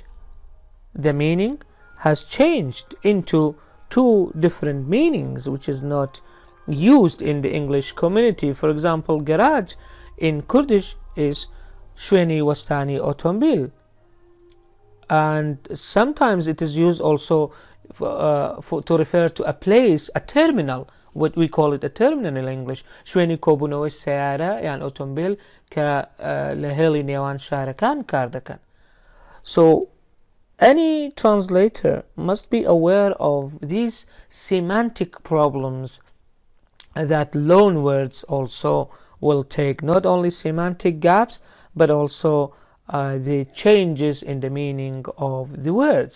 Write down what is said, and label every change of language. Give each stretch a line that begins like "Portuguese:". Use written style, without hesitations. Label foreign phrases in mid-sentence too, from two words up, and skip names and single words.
English: The meaning has changed into two different meanings, which is not used in the English community. For example, garage in Kurdish is
Central Kurdish: شوێنی وەستانی ئۆتۆمبێل,
English: and sometimes it is used also to refer to a place, a terminal. What we call it a terminal in English.
Central Kurdish: شوێنی کۆبوونەوەی سیارە یان ئۆتۆمبیل کە لە هێڵی نێوان شارەکان کار دەکەن.
English: So any translator must be aware of these semantic problems that loan words also will take, not only semantic gaps but also the changes in the meaning of the words.